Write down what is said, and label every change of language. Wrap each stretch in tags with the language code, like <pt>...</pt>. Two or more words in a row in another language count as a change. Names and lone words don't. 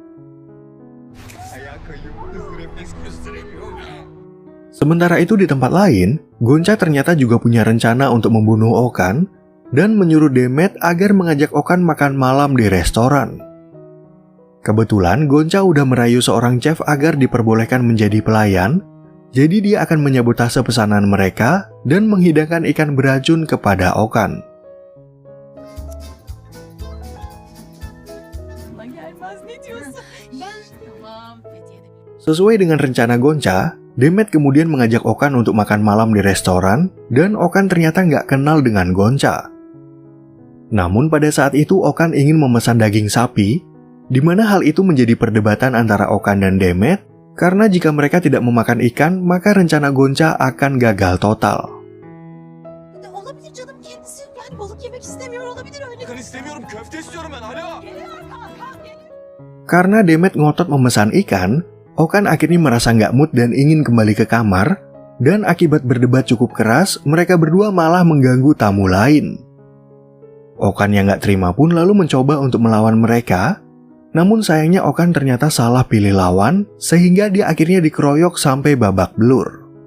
<id>Sementara itu di tempat lain, Gonca ternyata juga punya rencana untuk membunuh Okan dan menyuruh Demet agar mengajak Okan makan malam di restoran. Kebetulan Gonca udah merayu seorang chef agar diperbolehkan menjadi pelayan, jadi dia akan menyabotase pesanan mereka dan menghidangkan ikan beracun kepada Okan.</id> <tr>Gelmez ne diyorsun? Tamam, peki.</tr> <id>Sesuai dengan rencana Gonca, Demet kemudian mengajak Okan untuk makan malam di restoran, dan Okan ternyata nggak kenal dengan Gonca. Namun pada saat itu Okan ingin memesan daging sapi, di mana hal itu menjadi perdebatan antara Okan dan Demet, karena jika mereka tidak memakan ikan, maka rencana Gonca akan gagal total.</id> <tr>Olabilir canım kendisi. Yani balık yemek istemiyor olabilir öyle. ben istemiyorum, köfte istiyorum ben. Alo.</tr> <id>Karena Demet ngotot memesan ikan, Okan akhirnya merasa nggak mood dan ingin kembali ke kamar, dan akibat berdebat cukup keras, mereka berdua malah mengganggu tamu lain. Okan yang nggak terima pun lalu mencoba untuk melawan mereka, namun sayangnya Okan ternyata salah pilih lawan, sehingga dia akhirnya dikeroyok sampai babak belur.</id>